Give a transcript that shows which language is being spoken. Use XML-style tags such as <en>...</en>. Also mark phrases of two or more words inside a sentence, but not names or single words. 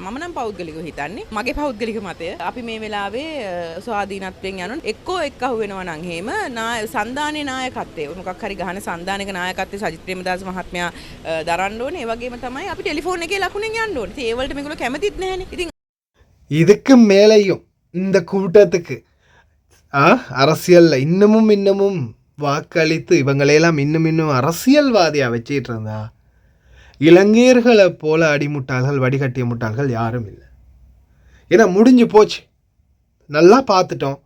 <si>මම නම් පෞද්ගලිකව හිතන්නේ මගේ පෞද්ගලික මතය අපි මේ වෙලාවේ ස්වාධීනත්වයෙන් යනවා එක්කෝ එක්ක අහු වෙනවා නම් එහෙම සන්දානයේ නායකත්වයේ මොකක් හරි ගහන සන්දානයක නායකත්වයේ සජිත් ප්‍රේමදාස මහත්මයා දරන්න ඕනේ. ඒ වගේම තමයි අපි ටෙලිෆෝන් එකේ ලකුණෙන් යන්න ඕනේ. ඉතින් ඒ වලට මේගොල්ලෝ කැමතිත් නැහැනේ. ඉතින්</si> <ta>இதுக்கு மேலேயும் இந்த கூட்டத்துக்கு அரசியல்ல இன்னமும் வாக்களித்து இவங்களையெல்லாம் இன்னும் அரசியல்வாதியாக வச்சிட்டு இருந்தா இலங்கையர்களை போல அடிமுட்டாள்கள் வடிகட்டிய முட்டாள்கள் யாரும் இல்லை. ஏன்னா முடிஞ்சு போச்சு, நல்லா பார்த்துட்டோம்.</ta>